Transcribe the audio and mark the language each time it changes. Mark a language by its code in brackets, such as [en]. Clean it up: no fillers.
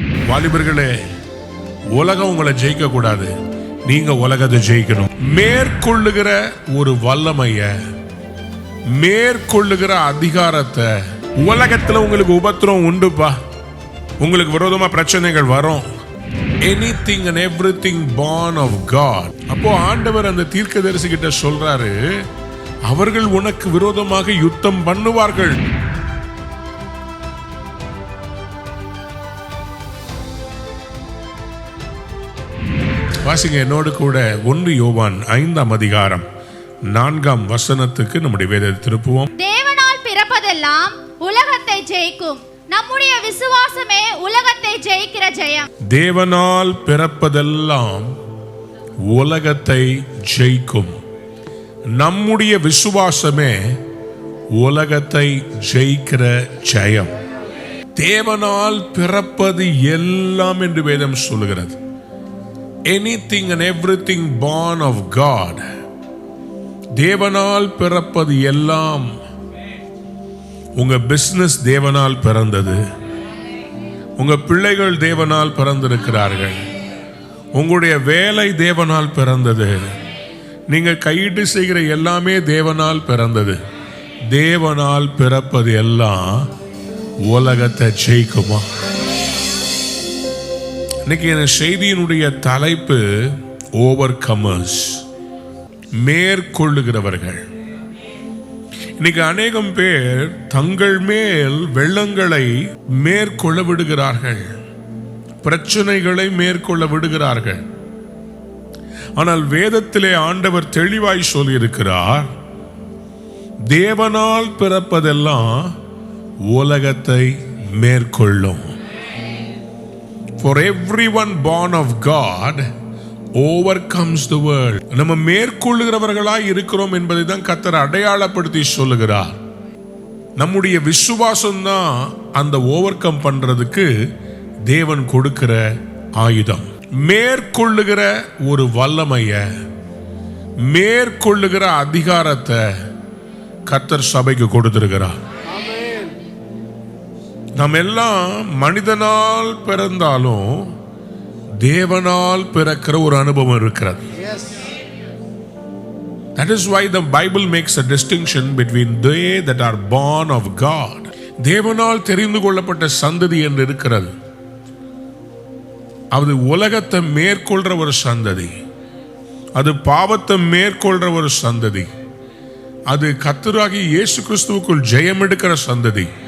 [ta] வாலிபர்களே, உலகம் உங்களை ஜெயிக்க கூடாது, நீங்க உலகத்தை ஜெயிக்கணும். மேற்கொள்ளுகிற ஒரு வல்லமைய, மேற்கொள்ளுகிற அதிகாரத்தை. உலகத்துல உங்களுக்கு உபத்திரம் உண்டுப்பா, உங்களுக்கு விரோதமா பிரச்சனைகள் வரும். [en] Anything and everything born of God. [ta] அப்போ ஆண்டவர் அந்த தீர்க்கதரிசி கிட்ட சொல்றாரு, அவர்கள் உனக்கு விரோதமாக யுத்தம் பண்ணுவார்கள். வாசிங்க என்னோடு கூட 1 யோவான் 5ஆம் அதிகாரம் 4ஆம் வசனத்துக்கு நம்முடைய வேதத்தை திருப்புவோம். தேவனால் பிறப்பதெல்லாம் உலகத்தை ஜெயிக்கும், நம்முடைய விசுவாசமே உலகத்தை ஜெயிக்கிற ஜெயம். தேவனால் பிறப்பதெல்லாம் உலகத்தை ஜெயிக்கும், நம்முடைய விசுவாசமே உலகத்தை ஜெயிக்கிற ஜெயம். தேவனால் பிறப்பது எல்லாம் என்று வேதம் சொல்லுகிறது. [en] Anything and everything born of God. [ta] தேவனால் பிறப்பது எல்லாம். உங்க பிசினஸ் தேவனால் பிறந்தது, உங்க பிள்ளைகள் தேவனால் பிறந்திருக்கிறார்கள், உங்களுடைய வேலை தேவனால் பிறந்தது, நீங்க கையிட்டு செய்கிற எல்லாமே தேவனால் பிறந்தது. தேவனால் பிறப்பது எல்லாம் உலகத்தை ஜெயிக்குமா? இன்னைக்கு இந்த செய்தியினுடைய தலைப்பு ஓவர் கமர்ஸ், மேற்கொள்ளுகிறவர்கள். இன்னைக்கு அநேகம் பேர் தங்கள் மேல் வெள்ளங்களை மேற்கொள்ள விடுகிறார்கள், பிரச்சனைகளை மேற்கொள்ள விடுகிறார்கள். ஆனால் வேதத்திலே ஆண்டவர் தெளிவாய் சொல்லியிருக்கிறார், தேவனால் பிறப்பதெல்லாம் உலகத்தை மேற்கொள்ளும். [en] For everyone born of God overcomes the world. [ta] நம்ம மேற்கொள்ளுகிறவர்களாய் இருக்கிறோம் என்பதை தான் கர்த்தர் அடையாளப்படுத்தி சொல்லுகிறார். நம்முடைய விசுவாசம் தான் அந்த ஓவர் கம் பண்றதுக்கு தேவன் கொடுக்கிற ஆயுதம். மேற்கொள்ளுகிற ஒரு வல்லமைய, மேற்கொள்ளுகிற அதிகாரத்தை கர்த்தர் சபைக்கு கொடுத்திருக்கிறார். நாம் எல்லாம் மனிதனால் பிறந்தாலும் தேவனால் பிறக்கிற ஒரு அனுபவம் இருக்கிறது. [en] That is why the Bible makes a distinction between they that are born of God. [ta] தேவனால் தெரிந்து கொள்ளப்பட்ட சந்ததி என்று இருக்கிறது. அது உலகத்தை மேற்கொள்ற ஒரு சந்ததி, அது பாவத்தை மேற்கொள்ற ஒரு சந்ததி, அது கர்த்தராகிய இயேசு கிறிஸ்துவுக்குள் ஜெயம் எடுக்கிற சந்ததி.